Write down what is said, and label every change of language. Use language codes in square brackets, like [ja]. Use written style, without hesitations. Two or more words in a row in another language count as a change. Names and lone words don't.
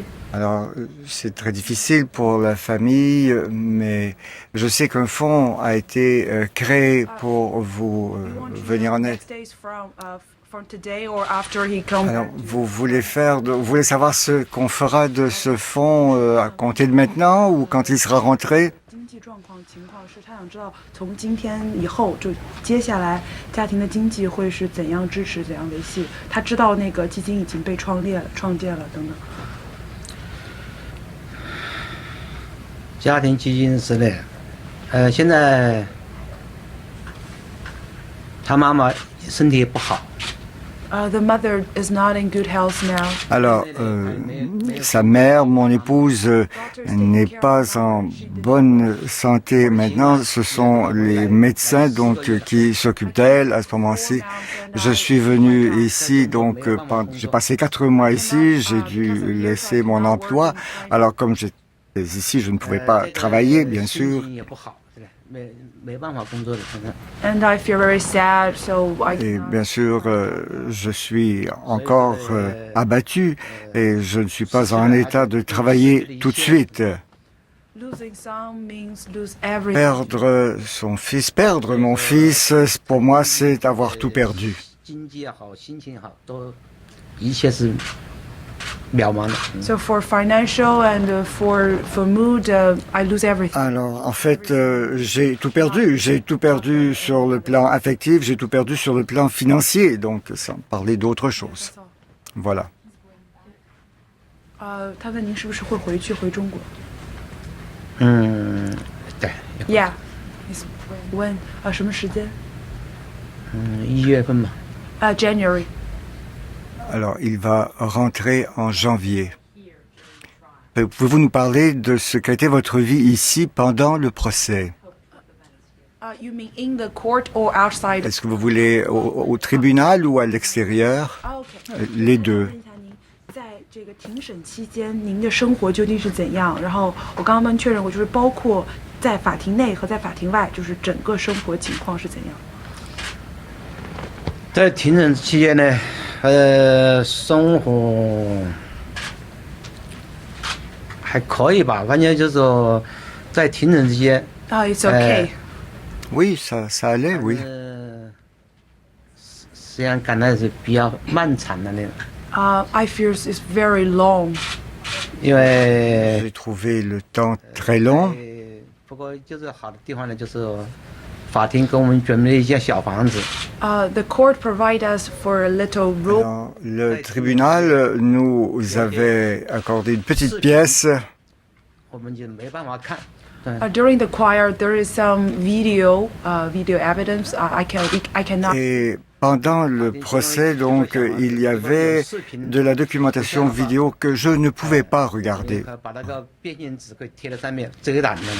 [fr] Alors, c'est très difficile pour la famille, mais je sais qu'un fonds a été créé pour vous [en] we want to [fr] venir en [en] know [fr] aide. [en] next days from today or after he comes. [fr] Alors, vous voulez savoir ce qu'on fera de ce fonds à compter de maintenant ou quand il sera rentré? [zh] 经济状况情况是他想知道从今天以后就接下来家庭的经济会是怎样支持怎样维系。他知道那个基金已经被创建了等等。家庭基金之类，现在他妈妈身体不好， [en] The mother is not in good health now. [fr] Alors, sa mère, mon épouse, n'est pas en bonne santé maintenant. Ce sont les médecins donc qui s'occupent d'elle à ce moment-ci. Je suis venu ici donc j'ai passé 4 mois ici. J'ai dû laisser mon emploi. Alors comme j'étais ici, je ne pouvais pas travailler, bien sûr. [zh] 心情也不好，对吧？没办法工作的，现在。 [en] And I feel very sad, so I [fr] Et bien sûr, je suis encore abattu et je ne suis pas en état de travailler tout de suite. [en] losing some means lose everything. [fr] Perdre son fils, perdre mon fils, pour moi, c'est avoir tout perdu. [zh] 经济也好，心情也好，都一切是渺茫的。 [en] So for financial and for mood, I lose everything. [fr] Alors, en fait, j'ai tout perdu. J'ai tout perdu sur le plan affectif, j'ai tout perdu sur le plan financier, donc sans parler d'autre chose. Voilà. [zh] 他问您是不是会回中国嗯，对， [en] ？Yeah. When? [zh] 什么时间 1月份吧。 [en] ？January. [fr] Alors, il va rentrer en janvier. Pouvez-vous nous parler de ce qu'a été votre vie ici pendant le procès? [en] You mean in the court or outside? [fr] Est-ce que vous voulez au tribunal ou à l'extérieur? [en] Okay. [fr] Les deux. [zh] 在这个庭审期间，您的生活究竟是怎样？然后我刚刚确认过，就是包括在法庭内和在法庭外，就是整个生活情况是怎样？在庭审期间呢，生活还可以吧，反正就是说，在庭审之间， [en] It's okay. [fr] Oui, ça allait, oui. [zh] 实际上感到是比较漫长的那种， [en] I feel it's very long. [zh] 因为 [fr] J'ai trouvé le temps très long. [zh] 不过就是好的地方呢，就是法庭给我们准备了一间小房子， [en] The court provide us for a little room. [fr] Alors, le tribunal nous avait accordé une petite pièce. [zh] 我们就没办法看。 [en] During the choir, there is some video evidence. I cannot. [fr] Et pendant le procès, donc, il y avait de la documentation vidéo que je ne pouvais pas regarder. [zh] 把那个变形纸给贴在上面遮挡着的。